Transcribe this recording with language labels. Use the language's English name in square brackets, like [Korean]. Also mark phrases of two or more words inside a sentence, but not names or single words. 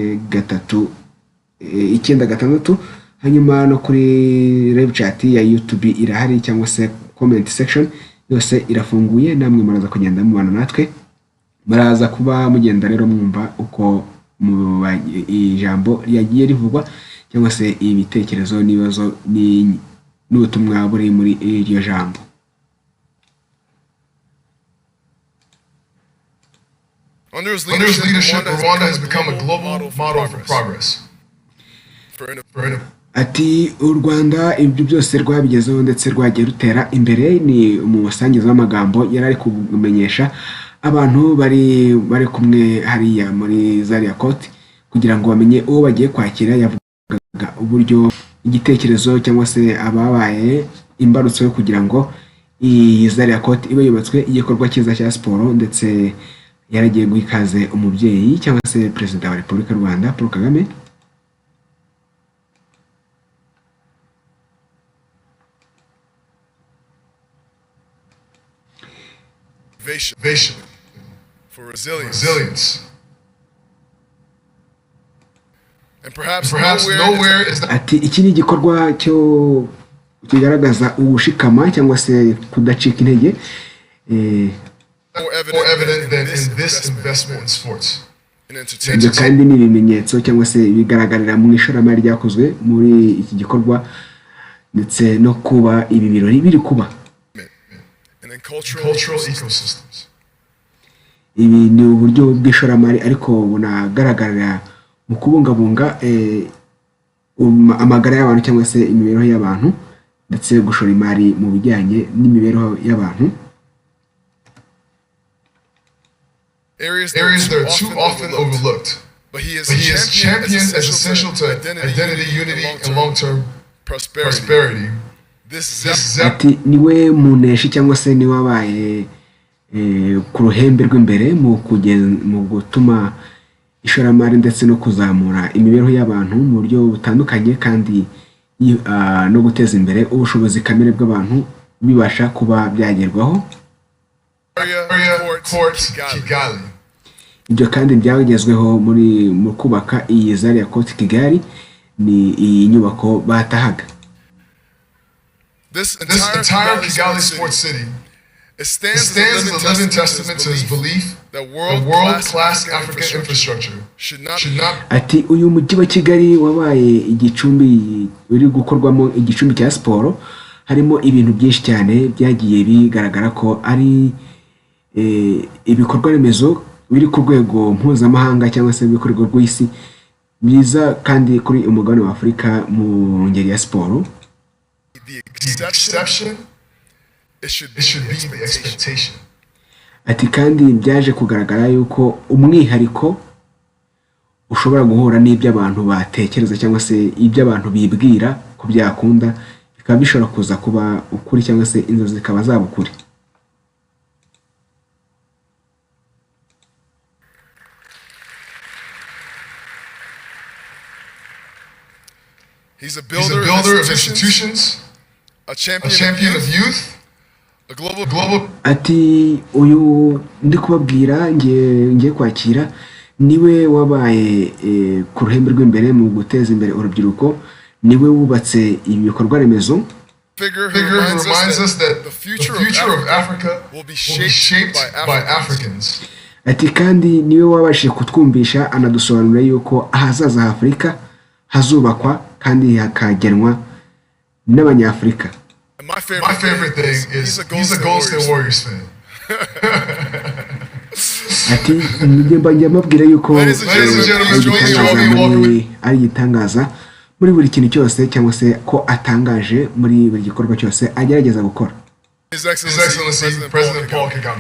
[Kinyarwanda] 3 hanyuma no kuri [English] live chat [Kinyarwanda] ya YouTube irahari cyangwa se [English] comment section [Kinyarwanda] yose irafunguye. Namwe muraza kugenda mubana natwe, muraza kuba mugenda rero mwumva uko ijambo yagiye rivugwa cyangwa se ibitekerezo n'ibibazo n'ubutumwa buri muri iryo jambo. [English] Under his leadership, Rwanda has become a global model for progress. [Kinyarwanda] Ati u Rwanda ibyo byose rwabigezeho ndetse rwagiye rutera imbere. Ni umusangiza w'amagambo yari ari kumenyesha abantu bari kumwe hariya muri Zaria Court kugira ngo bamenye uwo bagiye kwakira. Yavugaga uburyo igitekerezo cyangwa se ababaye imbarutso yo kugira ngo iyi Zaria Court ibe yubatswe igikorwa cyiza cya siporo, ndetse yaragiye guhikaze umubyeyi cyangwa se Perezida wa Repubulika y'u Rwanda Paul Kagame. [English] Vision for resilience. And perhaps nowhere is [Kinyarwanda] ati iki ni igikorwa cyo kigaragaza ubushikama cyangwa se kudacika intege. [English] More evident than in this investment in sports. [Kinyarwanda] Ibyo kandi ni ibimenyetso cyangwa se bigaragarira mu ishoramari ryakozwe muri iki gikorwa ndetse no kuba ibi birori biri kuba. [English] Cultural ecosystems. [Kinyarwanda] ibi ni uburyo bw'ishoramari ariko bunagaragarira mu kubungabunga amagara y'abantu cyangwa se imibereho y'abantu ndetse gushora imari mu bijyanye n'imibereho y'abantu. [English] Areas that are too often overlooked, but he is championed as essential to identity, unity, and long-term prosperity. Ati niwe muneshi cyangwa se niwe wabaye ku ruhembe rw'imbere mu gutuma ishoramari ndetse no kuzamura imibereho y'abantu mu buryo butandukanye kandi no guteza imbere ubushobozi kamere bw'abantu bibasha kuba byagerwaho. Kigali. [Kinyarwanda] Ibyo kandi byagezweho mu kubaka iyi Zaria Court Kigali ni iyi nyubako batahaga. [English] This entire Kigali sports city stands as a living testament to his belief that world-class African infrastructure should not. [Kinyarwanda] Ati uyu mujyi wa Kigali wabaye igicumbi uri gukorwamo igicumbi cya siporo, harimo ibintu byinshi cyane byagiye bigaragara ko ari ibikorwa remezo biri ku rwego mpuzamahanga cyangwa se ku rwego rw'isi biza kandi kuri umugabane wa Afurika mu ngeri ya siporo. [English] The exception, it should be the expectation. [Kinyarwanda] Ati kandi byaje kugaragara yuko umwihariko ushobora guhura n'ibyo abantu batekereza cyangwa se ibyo abantu bibwira ku byakunda bikaba bishobora kuza kuba ukuri cyangwa se inzozi zikaba zaba ukuri. [English] He's a builder of institutions, a champion of youth, a global. [Kinyarwanda] Ati uyu ndi kubabwira ngiye kwakira niwe wabaye ku ruhembe rw'imbere mu guteza imbere urubyiruko, niwe wubatse ibikorwa remezo. [English] Figure reminds us that the future of Africa will be shaped by Africans. [Kinyarwanda] Ati kandi niwe wabashije kutwumvisha anadusobanurira yuko ahazaza Afurika hazubakwa kandi hakagenwa n'Abanyafurika. [English] My favorite thing is he's a Golden State Warriors fan. [Kinyarwanda] Ati njye mabwira yuko ari igitangaza muri buri kintu cyose cyangwa se ko atangaje muri buri gikorwa cyose agerageza gukora. [English] His Excellency President Paul Kagame.